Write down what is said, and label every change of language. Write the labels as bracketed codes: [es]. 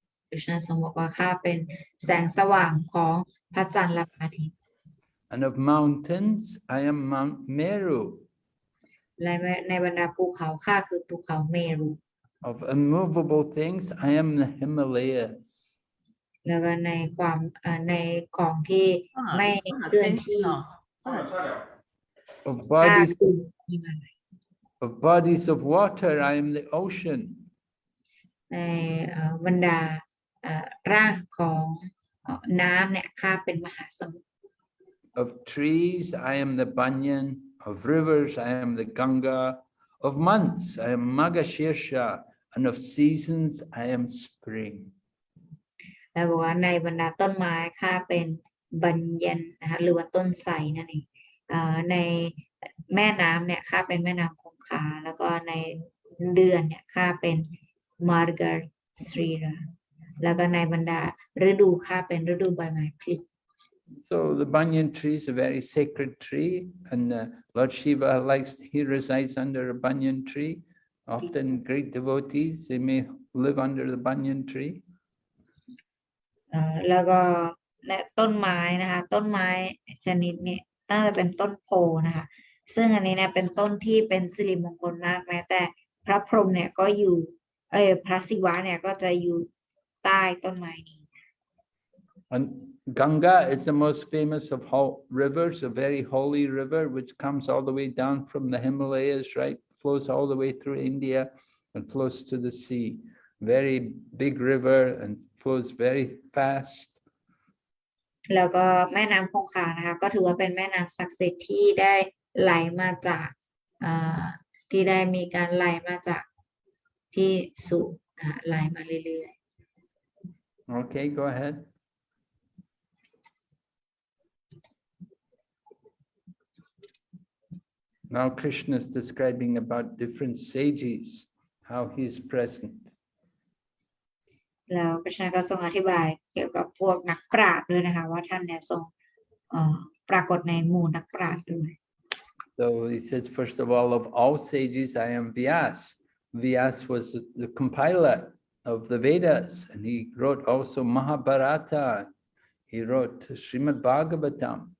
[th] กฤษณาทรงบอกว่าข้าเป็นแสงสว่างของพระจันทร์และพระอาทิตย์ [en] And of mountains, I am Mount Meru. [th] และในบรรดาภูเขาข้าคือภูเขาเมรุ [en] Of immovable things, I am the Himalayas. [th] แล้วก็ในของที่ไม่เคลื่อนที่ [en] Of [th] ข้า [en] bodies [th] คือหิมาลัย [en] of bodies of water, I am the ocean. [th] ในบรรดาร่างของน้ำเนี่ยข้าเป็นมหาสมุทร [en] Of trees, I am the banyan. Of rivers, I am the Ganga. Of months, I am Magashirsha. And of seasons, I am spring. [th] แล้วบอกว่าในบรรดาต้นไม้ข้าเป็นบัญญันนะคะหรือว่าต้นไทรนั่นเองในแม่น้ำเนี่ยข้าเป็นแม่น้ำคงคาแล้วก็ในเดือนเนี่ยข้าเป็นมาร์การสรีราแล้วก็ในบรรดาฤดูข้าเป็นฤดูใบไม้ผลิ [en] So the banyan tree is a very sacred tree, and Lord Shiva he resides under a banyan tree. Often great devotees, they may live under the banyan tree? [th] แล้วก็และต้นไม้นะคะต้นไม้ชนิดนี้น่าจะเป็นต้นโพนะคะซึ่งอันนี้เนี่ยเป็นต้นที่เป็นสิริมงคลมากแม้แต่พระพรหมเนี่ยก็อยู่พระศิวะเนี่ยก็จะอยู่ใต้ต้นไม้นี้ [en] And Ganga is the most famous of rivers, a very holy river which comes all the way down from the Himalayas, right? Flows all the way through India and flows to the sea. Very big river and flows very fast. [th] แล้วก็แม่น้ำคงคานะคะก็ถือว่าเป็นแม่น้ำศักดิ์สิทธิ์ที่ได้ไหลมาจากที่ได้มีการไหลมาจากที่สูงไหลมาเรื่อยๆ [en] Okay, go ahead. Now Krishna is describing about different sages, how he's present. [th] แล้วพระชนะก็ทรงอธิบายเกี่ยวกับพวกนักปราชญ์ด้วยนะคะว่าท่านเนี่ยทรงปรากฏในหมู่นักปราชญ์ด้วย [en] So he says, first of all sages, I am Vyas. Vyas was the compiler of the Vedas, and he wrote also Mahabharata. He wrote Srimad Bhagavatam.